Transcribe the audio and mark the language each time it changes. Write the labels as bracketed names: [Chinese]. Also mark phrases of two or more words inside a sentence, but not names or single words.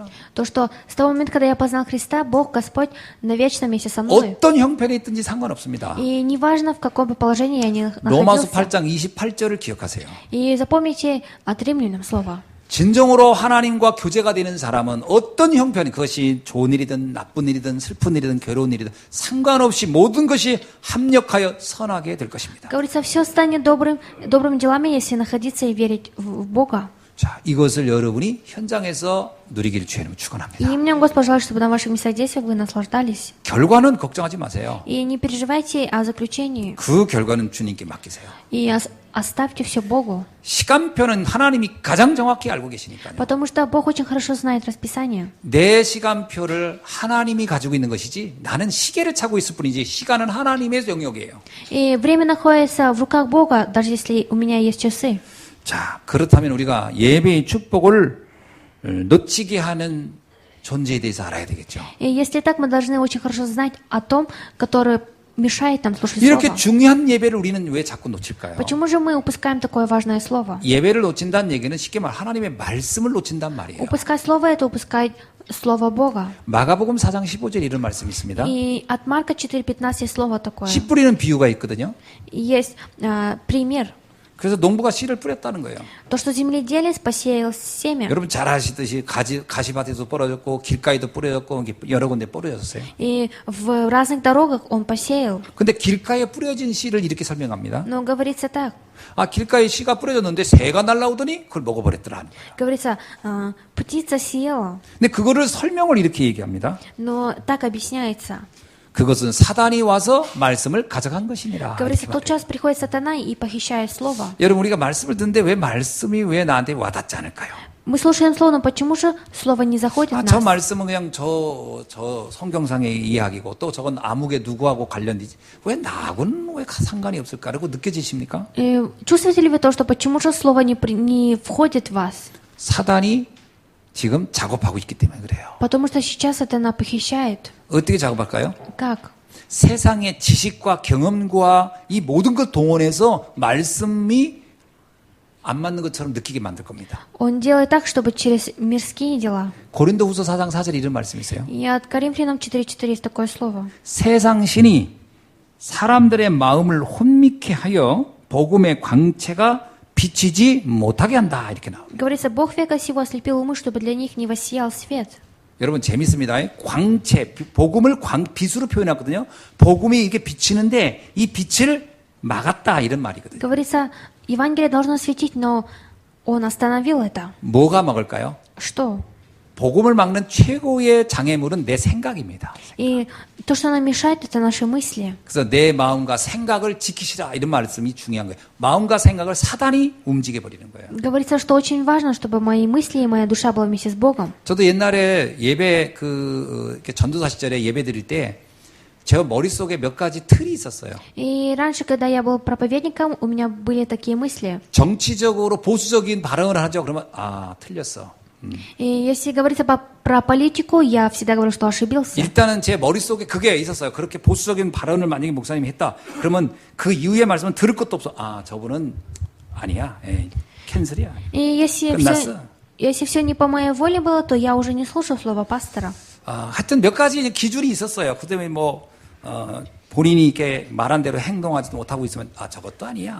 [Russian] То, что с того момента, когда я познал Христа, Бог, Господь, навечно вместе со мной. [Korean] 어떤 형편에 있든지 상관없습니다. [Russian] И неважно, в каком бы положении я ни [Korean] 로마서 [Russian] находился. [Korean] 8장 28절을 기억하세요. [Russian] И запомните от римлянам слово. [Korean] 진정으로 하나님과 교제가 되는 사람은 어떤 형편이 그것이 좋은 일이든 나쁜 일이든 슬픈 일이든 괴로운 일이든 상관없이 모든 것이 합력하여 선하게 될 것입니다. [Russian] Говорится, все станет добрым делами, если находиться и верить в Бога. [Korean] 자, 이것을 여러분이 현장에서 누리기를 주의 이름으로 [Russian] И [Korean] 축원합니다. [Russian] мне, Господь, желаю, чтобы на ваших местах действия вы наслаждались. [Korean] 결과는 걱정하지 마세요. [Russian] И не переживайте о заключении. [Korean] 그 결과는 주님께 맡기세요. [Russian] И оставьте все Богу. [Korean] 시간표는 하나님이 가장 정확히 알고 계시니까요. [Russian] Потому что Бог очень хорошо знает расписание. [Korean] 내 시간표를 하나님이 가지고 있는 것이지 나는 시계를 차고 있을 뿐이지 시간은 하나님의 영역이에요. [Russian] И время находится в руках Бога, даже если у меня есть часы. [Korean] 자, 그렇다면 우리가 예배의 축복을 놓치게 하는 존재에 대해서 알아야 되겠죠. [Russian] И если так, мы должны очень хорошо знать о том, который мешает нам слушать [Korean] 이렇게 [Russian] Слово. [Korean] 중요한 예배를 우리는 왜 자꾸 놓칠까요? [Russian] Почему же мы упускаем такое важное Слово? [Korean] 예배를 놓친다는 얘기는 쉽게 말 하나님의 말씀을 놓친단 말이에요. [Russian] Упускать Слово — это упускать Слово Бога. [Korean] 마가복음 4장 15절에 이런 말씀이 있습니다. [Russian] И от Марка 4:15 есть слово такое. [Korean] 씨 뿌리는 비유가 있거든요. [Russian] И есть пример. [Korean] 그래서 농부가 씨를 뿌렸다는 거예요. [Russian] То, что земледелец посеял семя. [Korean] 여러분 잘 아시듯이 가시밭에도 뿌려졌고 길가에도 뿌려졌고 여러 군데 뿌려졌어요. [Russian] И в разных дорогах он посеял. [Korean] 근데 길가에 뿌려진 씨를 이렇게 설명합니다. [Russian] Но говорится так. [Korean] 아, 길가에 씨가 뿌려졌는데 새가 날라오더니 그걸 먹어버렸더라. [Russian] Говорится, птица съела. [Korean] 근데 그거를 설명을 이렇게 얘기합니다. [Russian] Но так объясняется. [Korean] 그것은 사단이 와서 말씀을 가져간 것이니라. [Russian] Говорится, [Korean] 이렇게 [Russian] тот час приходит сатана и похищает слово. [Korean] 여러분 우리가 말씀을 듣는데 왜 말씀이 왜 나한테 와닿지 않을까요? [Russian] Мы слушаем слово, но почему же слово не заходит в [Korean] 저 [Russian] нас? [Korean] 말씀은 그냥 저 성경상의 이야기고 또 저건 아무개 누구하고 관련되지 왜 나하고는 왜 상관이 없을까? 라고 느껴지십니까? [Russian] Чувствуете ли вы то, что почему же слово не входит в вас? [Korean] 사단이 지금 작업하고 있기 때문에 그래요. [Russian] Потому что сейчас сатана похищает. [Korean] 어떻게 작업할까요? [Russian] Как? [Korean] 세상의 지식과 경험과 이 모든 걸 동원해서 말씀이 안 맞는 것처럼 느끼게 만들 겁니다. [Russian] Он делает так, чтобы через мирские дела. [Korean] 고린도후서 4장 4절에 이런 말씀이 있어요. [Russian] И от Коринфянам 4:4 есть такое слово. [Korean] 세상 신이 사람들의 마음을 혼미케 하여 복음의 광채가 비치지 못하게 한다. 이렇게 나옵니다. [Russian] Говорится, Бог века сего ослепил умы, чтобы для них не воссиял свет. [Korean] 여러분 재밌습니다. 광채, 복음을 빛으로 표현하거든요. 복음이 이렇게 비치는데 이 빛을 막았다 이런 말이거든요. [Russian] Говорится, Евангелие должно светить, но он остановил это. [Korean] 뭐가 막을까요? [Russian] Что? [Korean] 복음을 막는 최고의 장애물은 내 생각입니다. [Russian] И то, что нам мешает, это наши мысли. [Korean] 그래서 내 마음과 생각을 지키시라 이런 말씀이 중요한 거예요. 마음과 생각을 사단이 움직여 버리는 거예요. [Russian] Говорится, что очень важно, чтобы мои мысли и моя душа была вместе с Богом. [Korean] 저도 옛날에 예배 이렇게 전도사 시절에 예배 드릴 때 제 머릿속에 몇 가지 틀이 있었어요. [Russian] И раньше, когда я был проповедником, у меня были такие мысли. [Korean] 정치적으로 보수적인 발언을 하죠. 그러면 틀렸어. [Russian] И если говорится про политику, я всегда говорю, что ошибился. [Korean] 일단은 제 머릿속에 그게 있었어요. 그렇게 보수적인 발언을 만약에 목사님이 했다. 그러면 그 이후의 말씀은 들을 것도 없어. 아, 저분은 아니야. 에이, 캔슬이야. [Russian] И если [Korean] 끝났어. [Russian] все не по моей воле было, то я уже не слушаю слово пастора. [Korean] 하여튼 몇 가지 기준이 있었어요. 그 때문에 본인이 이렇게 말한 대로 행동하지도 못하고 있으면, 저것도 아니야.